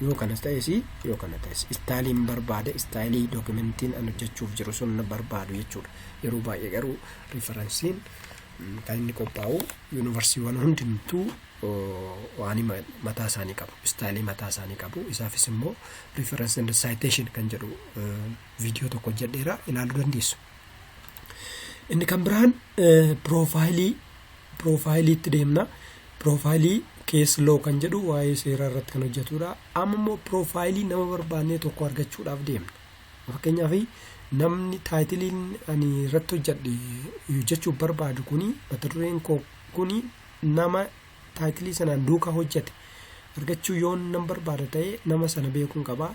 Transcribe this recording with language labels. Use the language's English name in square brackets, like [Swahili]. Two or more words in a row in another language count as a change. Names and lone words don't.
[Oromo] Yoo kana ta'es yoo kana ta'es staayiliin barbaade staayilii dookumentiin an hojjechuuf jiru sun na barbaadu jechuudha. Yeroo baay'ee garuu referensiin kan inni qophaa'u yuunivarsiiwwan hundintuu waan mataa isaanii qabu. Staayilii mataa isaanii qabu. Isaafis immoo [English] reference and citation [Oromo] kan jedhu viidiyoo tokko hojjedheera ilaaluu dandeessu. Inni kan biraan profaayiliitti deemna. Profaayilii [English] case law [Oromo] kan jedhu waa'ee seeraa irratti kan hojjetudha. Amma immoo profaayilii nama barbaannee tokko argachuudhaaf deemna. Fakkeenyaaf namni taayitiliin ani irratti hojjechuuf barbaadu kuni mata dureen koo kuni nama taayitilii sanaan duukaa hojjete argachuu yoon nan barbaada ta'e nama sana beekuun qaba.